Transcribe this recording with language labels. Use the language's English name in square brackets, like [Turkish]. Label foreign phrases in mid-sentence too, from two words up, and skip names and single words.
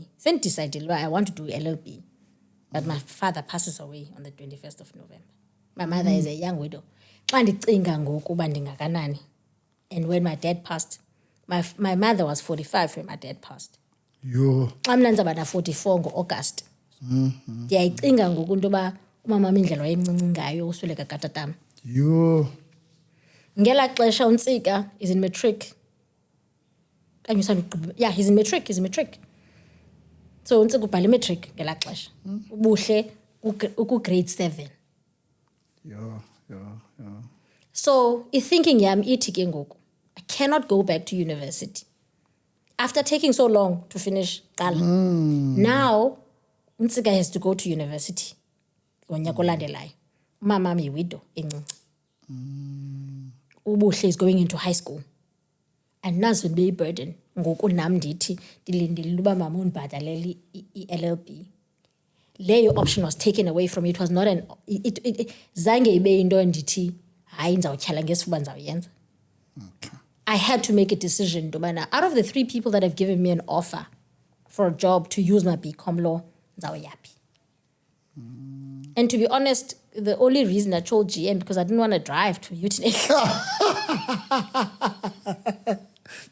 [English] Then decided, well, I want to do LLB. But my father passes away on the 21st of November. My mother is a young widow. And when my dad passed, my mother was 45 when my dad passed. Yo. I'm 44 August. [Xhosa] Ndiyayicinga ngoku into yoba umama Mindlela wayemncinci ngayo usweleka katatam. Yo. Ngela xesha uNtsika [English] is in matric. Yeah, he's in matric. [Xhosa] So uNtsika ubhala matric ngela xesha. Ubuhle grade 7. Yo. So thinking yam ithi ke ngoku, [English] I cannot go back to university. After taking so long to finish qala. Now uNtsika has to go to university. [Xhosa] Ngonyaka olandelayo. Umama wami yiwidow encinci. [English] Ubuhle is going into high school. [Xhosa] And nazo be burden ngoku nam ndithi ndilindile uba mama undibhatalele i-LLB. [English] Leyo option was taken away from me. It was not [Xhosa] zange ibe into ndithi hayi ndizawutyhala ngesifuba ndizawuyenza. [English] I had to make a decision. Out of the 3 people that have given me an offer for a job to use my BCom law, ndizawuyaphi. And to be honest, the only reason I chose GM because I didn't want to drive to Utenhage.